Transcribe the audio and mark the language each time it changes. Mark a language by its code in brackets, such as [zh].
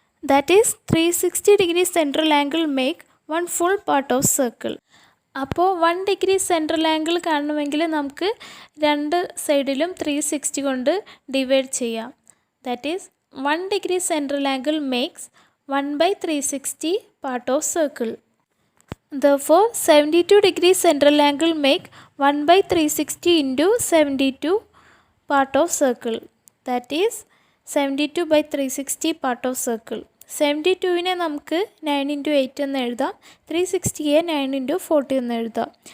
[en] That is 360 degree central angle make 1 full part of circle. [ml] അപ്പോൾ 1 degree central angle കാണണമെങ്കിൽ നമുക്ക് രണ്ട് സൈഡിലും 360 കൊണ്ട് ഡിവൈഡ് ചെയ്യാം. [en] That is 1 degree central angle makes 1/360 part of circle. Therefore 72 degree central angle make 1/360 into 72 part of circle. That is 72/360 part of circle. [ml] 72നെ നമുക്ക് 9 into 8 എന്ന് എഴുതാം. 360യെ 9 into 40 എന്ന് എഴുതാം.